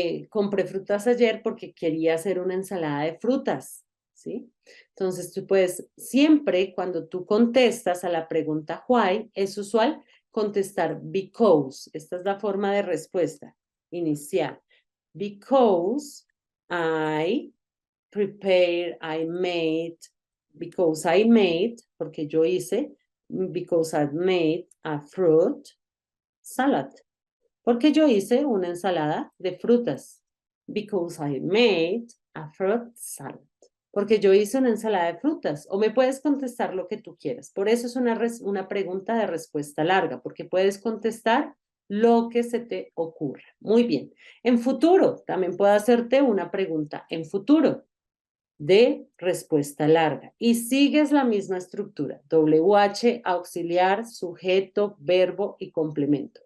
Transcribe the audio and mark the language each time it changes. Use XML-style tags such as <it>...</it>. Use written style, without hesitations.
<es>Compré frutas ayer porque quería hacer una ensalada de frutas, ¿sí? Entonces tú puedes, siempre cuando tú contestas a la pregunta why, es usual contestar because. Esta es la forma de respuesta inicial.</es> <en>Because I prepared, I made, because I made,</en> <es>porque yo hice,</es> <en>because I made a fruit salad.</en> <es>Porque yo hice una ensalada de frutas.</es> <en>Because I made a fruit salad.</en> <es>Porque yo hice una ensalada de frutas. O me puedes contestar lo que tú quieras. Por eso es una pregunta de respuesta larga, porque puedes contestar lo que se te ocurra. Muy bien. En futuro, también puedo hacerte una pregunta en futuro de respuesta larga y sigues la misma estructura, WH, auxiliar, sujeto, verbo y complemento.</es>